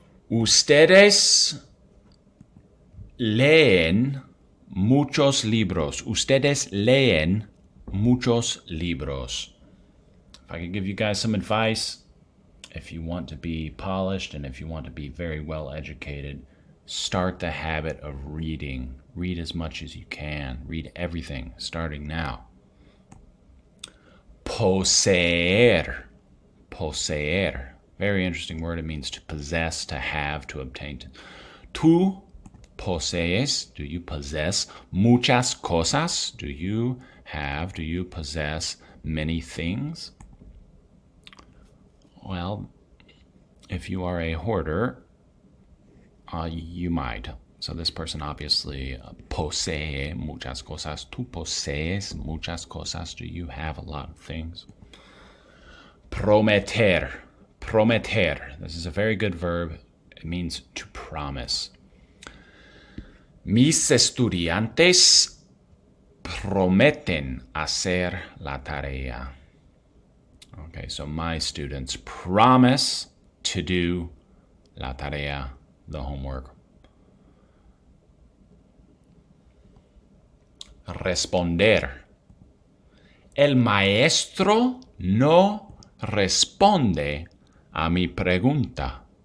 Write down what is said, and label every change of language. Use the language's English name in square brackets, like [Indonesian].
[Spanish] Ustedes leen muchos libros. Ustedes leen muchos libros. [English] If I could give you guys some advice, if you want to be polished and if you want to be very well educated, start the habit of reading. Read as much as you can. Read everything, starting now. Poseer. Poseer. Very interesting word. It means to possess, to have, to obtain. [Spanish] Tú posees. [English] Do you possess [Spanish] muchas cosas? [English] Do you possess many things? Well, if you are a hoarder, you might. So this person obviously [Spanish] posee muchas cosas. Tú posees muchas cosas. [English] Do you have a lot of things? Prometer. Prometer. This is a very good verb. It means to promise. [Spanish] Mis estudiantes prometen hacer la tarea. [English] Okay, so my students promise to do la tarea, the homework. [Spanish] Responder. El maestro no responde a mi pregunta.